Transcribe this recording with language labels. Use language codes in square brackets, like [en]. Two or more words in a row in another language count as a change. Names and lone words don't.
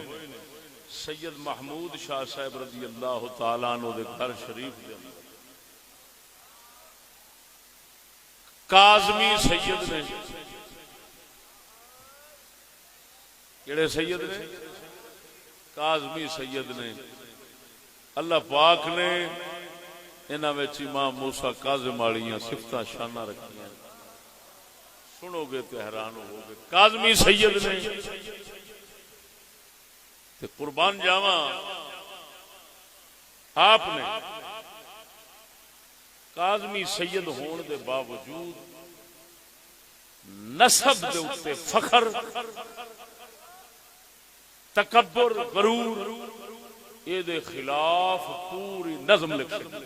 [pa] سید محمود شاہ صاحب رضی اللہ تعالیٰ عنہ دے گھر شریف دے کاظمی سید نے، کیڑے سید نے؟ کاظمی سید نے۔ اللہ پاک نے انہاں وچ امام موسیٰ کاظم والیاں صفتاں شاناں رکھیاں، سنو گے تو حیران ہو گے۔ کاظمی سید نے تے قربان جاواں آپ نے کاظمی سید ہون دے باوجود نسب دے اوتے فخر، تکبر، غرور، اے دے خلاف پوری نظم لکھی۔